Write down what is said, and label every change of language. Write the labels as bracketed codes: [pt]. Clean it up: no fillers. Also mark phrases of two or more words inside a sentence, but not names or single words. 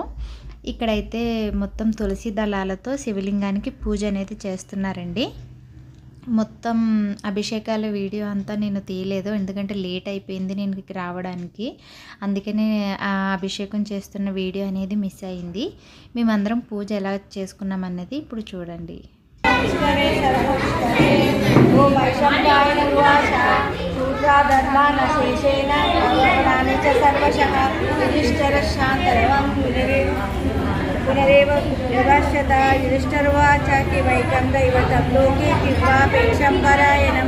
[te] ఇక్కడైతే మొత్తం తులసి దళాలతో శివలింగానికి పూజ అనేది చేస్తున్నారండి. మొత్తం అభిషేకాల వీడియో అంతా నేను తీయలేదు, ఎందుకంటే లేట్ అయిపోయింది నేను ఇక్కడికి రావడానికి. అందుకనే ఆ అభిషేకం చేస్తున్న వీడియో అనేది మిస్ అయింది. మేమందరం పూజ ఎలా చేసుకున్నాం అన్నది ఇప్పుడు చూడండి. [sa] पुनरेव विभाष्यता युधिष्ठिर्वाच किमैकं दैवतं लोके किंवापेक्षं परायणं